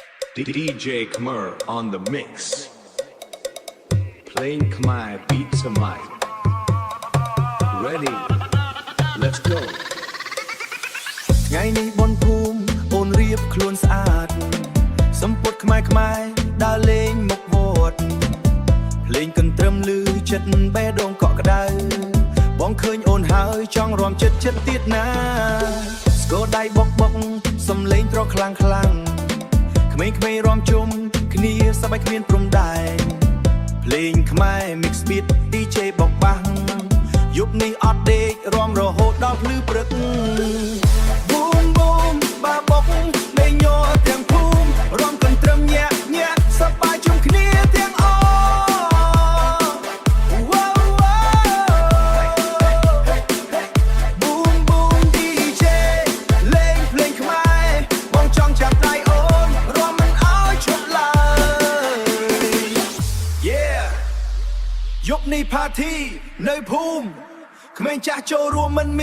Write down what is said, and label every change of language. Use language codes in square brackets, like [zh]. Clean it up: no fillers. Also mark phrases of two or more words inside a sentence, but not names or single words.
[en] DJ Khmer on the mix. Playing Khmer beats a mic. Ready? Let's go. [km] ថ្ងៃនេះបនភូមិអូនរៀបខ្លួនស្អាតសំពត់ខ្មែរដើរលេងមុខវត្តភ្លេងកន្ទ្រឹមលឺ ចិត្តបេះដូងកក់ក្ដៅបងឃើញអូនហើយចង់រំចិត្តទៀតណាស្គរដៃបុកសំលេងត្រខ្លាំងក្មេងៗរំជុំគ្នាសប្បាយគ្មានព្រំដែនភ្លេងខ្មែរ [en] mix beat DJ [km] បុកបាំងយប់នេះអត់ដេករំរហូតដល់ភ្លឺព្រឹកបូមបាបុកដេញញ័រទាំងភូមិរំកន្ទ្រឹមញាក់សប្បាយជុំគ្នាទាំងអ បូម DJ លេងភ្លេងខ្មែរបងចង់ចាប់ដៃអូនរំមិនឲ្យឈប់ឡើយ Yeah យប់នេះ party នៅភូមិក្មេងចាស់ចូលរួមមិនមាន